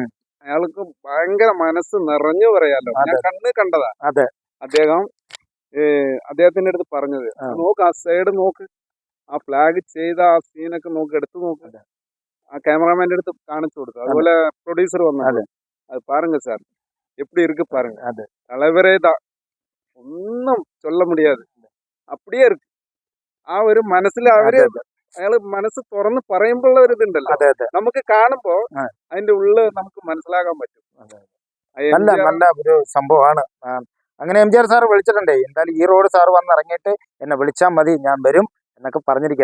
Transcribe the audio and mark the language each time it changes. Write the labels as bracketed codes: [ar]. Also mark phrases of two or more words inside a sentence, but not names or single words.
[ml] അയാൾക്ക് ഭയങ്കര മനസ്സ് നിറഞ്ഞു പറയാലോ. ഞാൻ അതെ. കണ്ടതാ. അതെ. അദ്ദേഹത്തിന്റെ അടുത്ത് പറഞ്ഞത്, ആ. നോക്ക് ആ സൈഡ് നോക്ക്, ആ ഫ്ലാഗ് ചെയ്ത ആ സീനൊക്കെ നോക്ക്, എടുത്തു നോക്ക്. അതെ. ആ ക്യാമറാമാന്റെ അടുത്ത് കാണിച്ചു കൊടുത്തു. അതുപോലെ പ്രൊഡ്യൂസർ വന്നു, അതെ. [ta] அது பாருங்க சார் எப்படி இருக்கு பாருங்க. [ml] അതെ. [ta] தலைவரே தான், ஒன்னும் சொல்ல முடியாதே அப்படியே ഇருக்கு. [ml] ആ ഒരു മനസ്സിൽ അവര് അതെ. അയാള് മനസ്സ് തുറന്ന് പറയുമ്പോഴുള്ള ഒരു ഇതുണ്ടല്ലോ, അതെ അതെ. നമുക്ക് കാണുമ്പോ ആ. അതിന്റെ ഉള്ളില് നമുക്ക് മനസ്സിലാക്കാൻ പറ്റും. അതെ. ആ എം നല്ല ജി ആർ നല്ല ഒരു സംഭവമാണ്. അങ്ങനെ എം ജി ആർ സാർ വിളിച്ചിട്ടുണ്ടേ, എന്തായാലും ഈ റോഡ് സാർ വന്ന് ഇറങ്ങിയിട്ട് എന്നെ വിളിച്ചാൽ മതി, ഞാൻ വരും എന്നൊക്കെ പറഞ്ഞിരിക്കുക.